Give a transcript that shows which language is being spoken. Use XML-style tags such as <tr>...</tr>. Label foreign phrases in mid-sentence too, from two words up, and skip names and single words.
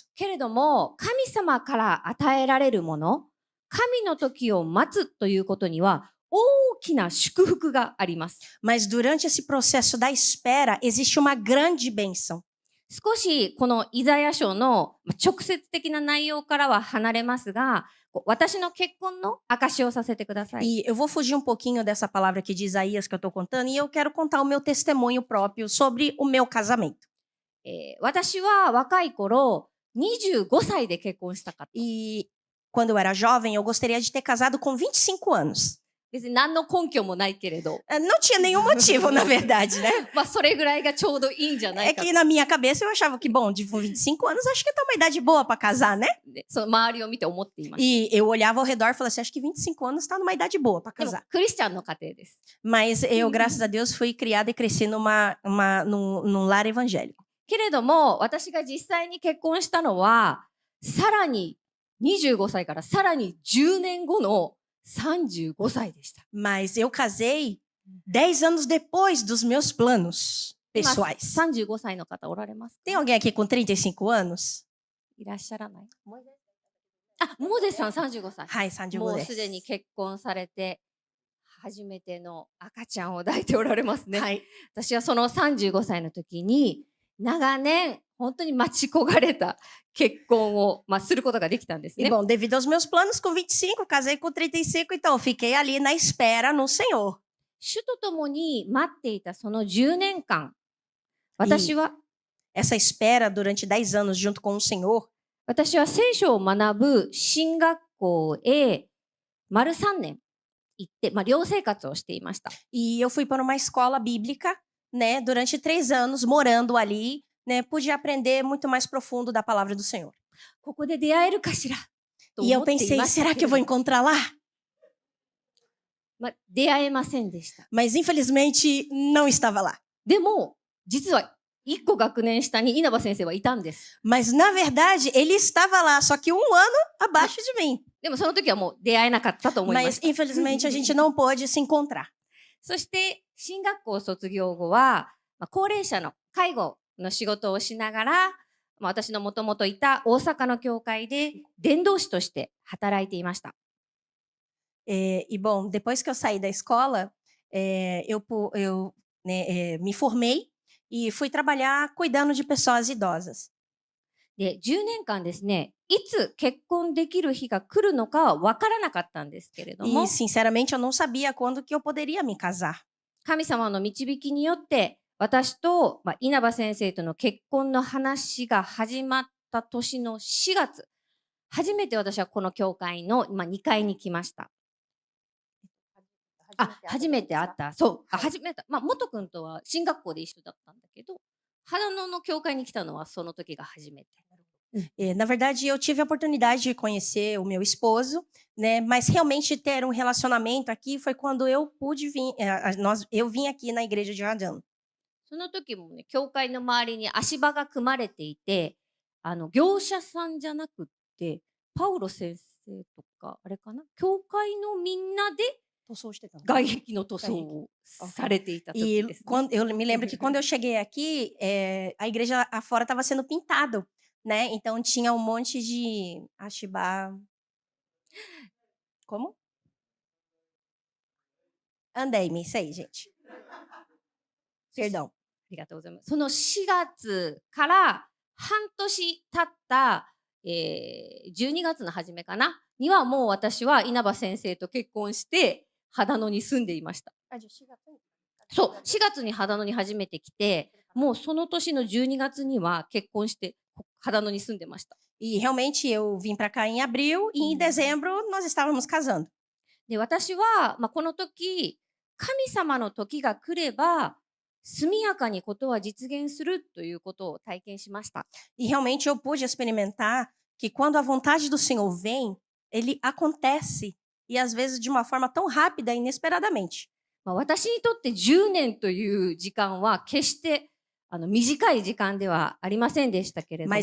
<ja>けれども、神様から与えられるもの、神の時を待つということには大きな祝福があります。</ja> <pt>Mas durante esse processo da espera, existe uma grande bênção.</pt> <ja>少しこのイザヤ書の直接的な内容からは離れますが、私の結婚の証をさせてください。</ja> <pt>E eu vou fugir um pouquinho dessa palavra aqui de Isaías que eu estou contando, e eu quero contar o meu testemunho próprio sobre o meu casamento.</pt> <ja>私は若い頃、25歳で結婚したかった。</ja> <pt>E quando eu era jovem, eu gostaria de ter casado com 25 anos.</pt> <ja>別に何の根拠もないけれど、</ja> <pt>Não tinha nenhum motivo, na verdade, né?</pt> <ja>それぐらいがちょうどいいんじゃな</ja> <pt>É</pt> <ja>いか</ja> <pt>que na minha cabeça eu achava que, bom, de 25 anos, acho que tá uma idade boa para casar, né?</pt> <ja>ってその周りを見て思っていました。</ja> <pt>E eu olhava ao redor e falava assim, acho que 25 anos tá numa idade boa para</pt> <ja>でも</ja> <pt>casar.</pt> <ja>クリスチャンの家庭です。</ja> <pt>Mas eu, graças a Deus, fui criada e cresci num lar evangélico.</pt> <ja>けれども、私が実際に結婚したのは、さらに25歳からさらに10年後の35歳でした。</ja> <pt>Mas eu casei 10 anos depois dos meus planos</pt> <ja>今</ja> <pt>pessoais.</pt> <ja>35歳の方おられますか？</ja> <pt>Tem alguém aqui com 35 anos?</pt> <ja>いらっしゃらない？あ、モーゼさん35歳。 Hai, Sandy もうすでに結婚されて、初めての赤ちゃんを抱いておられますね。 Hai. 私はその35歳の時に、長年、本当に待ち焦がれた結婚を、することができたんです</ja> <pt>E</pt> <ja>ね。</ja> <pt>bom, devido aos meus planos, com 25, casei com 35, então eu fiquei ali na espera no Senhor.</pt> <ja>主と共に待っていたその10年間、私は</ja> <pt>Essa espera durante 10 anos junto com o Senhor,</pt> <ja>聖書を学ぶ進学校へ丸3年行って、寮生活をしていました。</ja> <pt>e eu fui para uma escola bíblica, né, durante 3 anos, morando ali, né, pude aprender muito mais profundo da palavra do Senhor.</pt> <ja>ここで出会えるかしらと</ja> <pt>E</pt> <ja>思</ja> <pt>eu</pt> <ja>ってい</ja> <pt>pensei,</pt> <ja>ました</ja> <pt>será</pt> <ja>け</ja> <pt>que eu</pt> <ja>れ</ja> <pt>vou</pt> <ja>ど、</ja> <pt>encontrar lá?</pt> <ja>出会えませんでした。</ja> <pt>Mas infelizmente não estava lá.</pt> <ja>でも、実は1個学年下に稲葉先生はいたんです。</ja> <pt>Mas na verdade ele estava lá, só que 1 ano abaixo de mim.</pt> <ja>でもその時はもう出会えなかったと思いま</ja> <pt>Mas</pt> <ja>した。</ja> <pt>infelizmente a gente não pôde se encontrar.</pt> <ja>そして進学校卒業後は、高齢者の介護の仕事をしながら、私のもともといた大阪の教会で伝道師として働いていました。</ja> <pt>E bom, depois que eu saí da escola, me formei e fui trabalhar cuidando de pessoas idosas.</pt> <ja>で、10年間ですね、いつ結婚できる日が来るのかは分からなかったんですけれども、</ja> <pt>E sinceramente eu não sabia quando que eu poderia me casar.</pt> <ja>神様の導きによって私と、稲葉先生との結婚の話が始まった年の4月、初めて私はこの教会の、2階に来ました。初めて会った。そう。初めて。元君とは進学校で一緒だったんだけど、花野の教会に来たのはその時が初めて。</ja> <pt>Na verdade, eu tive a oportunidade de conhecer o meu esposo, né? Mas realmente ter um relacionamento aqui foi quando eu pude vir, eu vim aqui na igreja de Rajan.</pt> <ja>その時もね、教会の周りに足場が組まれていて、業者さんじゃなくって、パウロ先生とか、あれかな、教会のみんなで外壁の塗装をされていた時</ja> <pt>E</pt> <ja>ですね。</ja> <pt>quando, eu me lembro que quando eu cheguei aqui, a igreja afora estava sendo pintado, né? Então tinha um monte de Ashibá. Como? Andei-me, isso aí, gente. Perdão.</pt> <ja>ありがとうございます。その4月から半年経った、12月の初めかなにはもう私は稲葉先生と結婚して秦野に住んでいました。そう、4月に秦野に初めて来て、もうその年の12月には結婚して秦野に住んでました。</ja> <pt>E realmente eu vim para cá em abril e em dezembro nós estávamos casando.</pt> <ja>で、私は、この時、神様の時が来れば、速やかにことは実現するということを体験しました。</ja> <pt>E realmente eu pude experimentar que quando a vontade do Senhor vem, ele acontece e às vezes de uma forma tão rápida e inesperadamente.</pt> <ja>私にとって10年という時間は決して短い時間ではありませんでしたけれども、</ja>